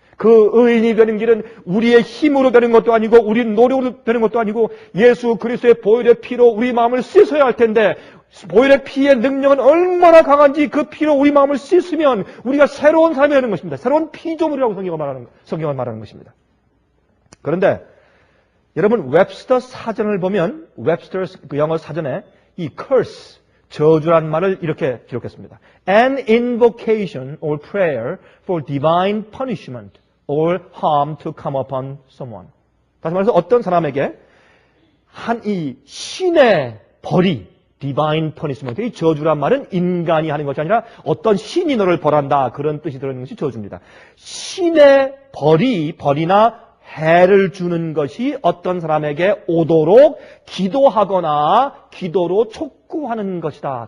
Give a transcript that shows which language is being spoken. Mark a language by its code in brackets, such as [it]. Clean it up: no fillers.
[ko] 그 의인이 되는 길은 우리의 힘으로 되는 것도 아니고 우리 노력으로 되는 것도 아니고 예수 그리스도의 보혈의 피로 우리 마음을 씻어야 할 텐데, 보혈의 피의 능력은 얼마나 강한지 그 피로 우리 마음을 씻으면 우리가 새로운 삶이 되는 것입니다. 새로운 피조물이라고 성경은 말하는 것입니다. 그런데 여러분, 웹스터 사전을 보면 웹스터 그 영어 사전에 이 curse, 저주란 말을 이렇게 기록했습니다. [en] An invocation or prayer for divine punishment or harm to come upon someone. [ko] 다시 말해서 어떤 사람에게 이 신의 벌이, divine punishment, 이 저주란 말은 인간이 하는 것이 아니라 어떤 신이 너를 벌한다, 그런 뜻이 들어있는 것이 저주입니다. 신의 벌이나 해를 주는 것이 어떤 사람에게 오도록 기도하거나 기도로 촉구하는 것이다.